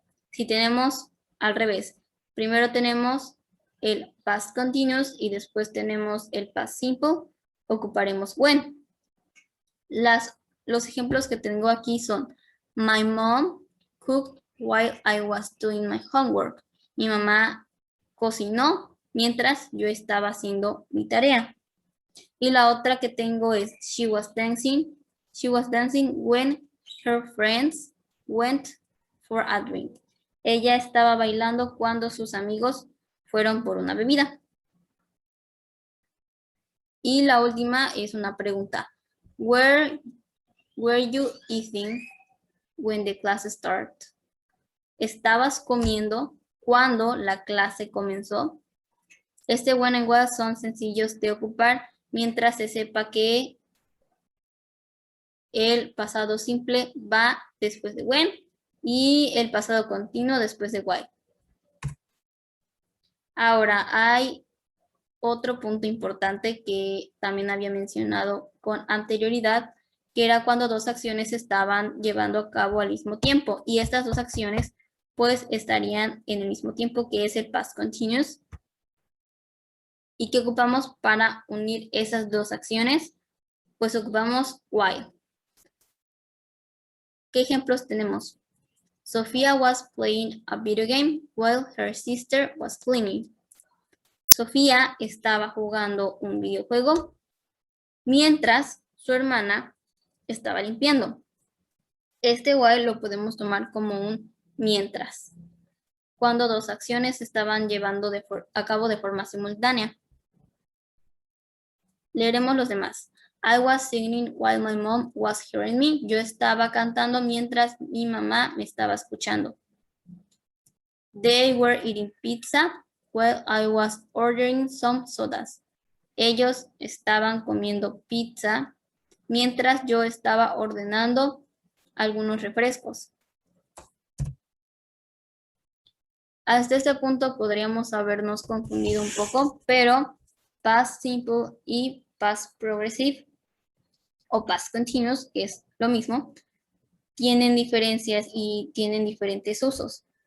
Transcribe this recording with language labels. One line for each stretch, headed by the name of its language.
Spanish: Si tenemos al revés, primero tenemos el past continuous y después tenemos el past simple, ocuparemos when. Los ejemplos que tengo aquí son:
English: My mom cooked while I was doing my homework.
Spanish: Mi mamá cocinó mientras yo estaba haciendo mi tarea. Y la otra que tengo es
English: She was dancing. She was dancing when her friends went for a drink.
Spanish: Ella estaba bailando cuando sus amigos fueron por una bebida. Y la última es una pregunta.
English: Were you eating when the class started?
Spanish: ¿Estabas comiendo cuando la clase comenzó? Este when and was son sencillos de ocupar mientras se sepa que el pasado simple va después de when y el pasado continuo después de while. Ahora, hay otro punto importante que también había mencionado con anterioridad, que era cuando dos acciones se estaban llevando a cabo al mismo tiempo. Y estas dos acciones pues estarían en el mismo tiempo, que es el past continuous. ¿Y qué ocupamos para unir esas dos acciones? Pues ocupamos while. ¿Qué ejemplos tenemos?
English: Sofía was playing a video game while her sister was cleaning.
Spanish: Sofía estaba jugando un videojuego mientras su hermana estaba limpiando. Este while lo podemos tomar como un mientras, cuando dos acciones se estaban llevando a cabo de forma simultánea. Leeremos los demás.
English: I was singing while my mom was hearing me.
Spanish: Yo estaba cantando mientras mi mamá me estaba escuchando.
English: They were eating pizza while I was ordering some sodas.
Spanish: Ellos estaban comiendo pizza mientras yo estaba ordenando algunos refrescos. Hasta este punto podríamos habernos confundido un poco, pero past simple y past progressive o past continuous, que es lo mismo, tienen diferencias y tienen diferentes usos.